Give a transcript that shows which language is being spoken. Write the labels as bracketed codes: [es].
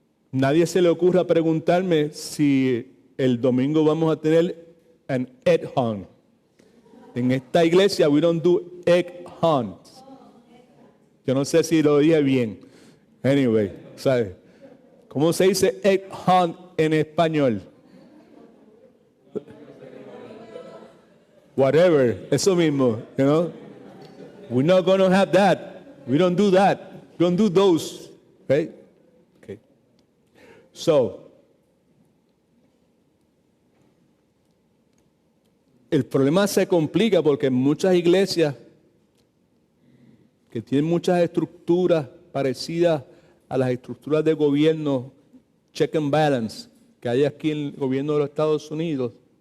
[es] Nadie se le ocurra preguntarme si el domingo vamos a tener an egg hunt. En esta iglesia [en] we don't do egg hunts. [es] Yo no sé si lo dije bien. [en] Anyway, [es] ¿sabes? ¿Cómo se dice egg hunt en español? [en] Whatever, [es] eso mismo, [en] you know. We're not going to have that. We don't do that. We don't do those, right? Okay. [es] So, el problema se complica porque muchas iglesias que tienen muchas estructuras parecidas a las estructuras de gobierno, check and balance, que hay aquí en el gobierno de los Estados Unidos,